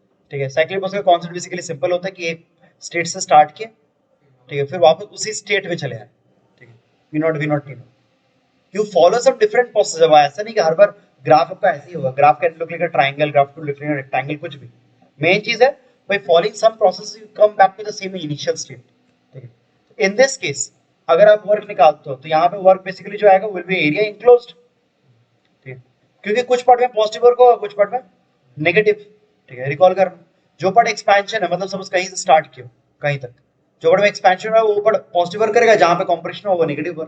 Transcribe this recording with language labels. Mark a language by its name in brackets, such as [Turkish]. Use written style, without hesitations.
[Hindi] ठीक है, cyclic process का कॉन्सेप्ट बेसिकली सिंपल होता है कि एक स्टेट से स्टार्ट किए, ठीक है, फिर वापस उसी स्टेट में चले आए। [English] ठीक है, we not T not, you follow सब डिफरेंट प्रोसेस। [Hindi] अब ऐसा नहीं कि हर बार ग्राफ आपका ऐसे ही होगा, [English] graph can look like a triangle, graph to look like a rectangle, [Hindi] कुछ भी। मेन चीज है [English] by following some process you come back to the same initial state। [Hindi] ठीक है, [English] in this case [Hindi] अगर आप वर्क निकालते हो तो यहाँ पे वर्क बेसिकली जो आएगा [English] Will be area enclosed. [Hindi] ठीक है, क्योंकि कुछ पार्ट में पॉजिटिव वर्क होगा, कुछ पार्ट में नेगेटिव। ठीक है, रिकॉल करना, जो पार्ट एक्सपेंशन है मतलब सपोज कहीं से स्टार्ट किया कहीं तक, जो पार्ट में एक्सपेंशन है वो पार्ट पॉजिटिव वर्क करेगा, जहां पे कंप्रेशन हो वो नेगेटिव वर्क।